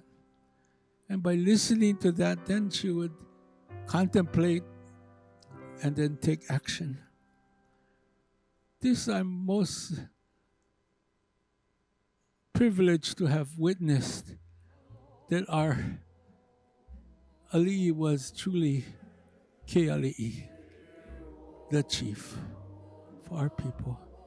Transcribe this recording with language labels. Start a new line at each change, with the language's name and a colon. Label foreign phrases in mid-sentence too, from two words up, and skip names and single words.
English: And by listening to that, then she would contemplate and then take action. This I'm most privileged to have witnessed, that our aliʻi was truly
Hawaiian: ke aliʻi,
English: the chief for our people.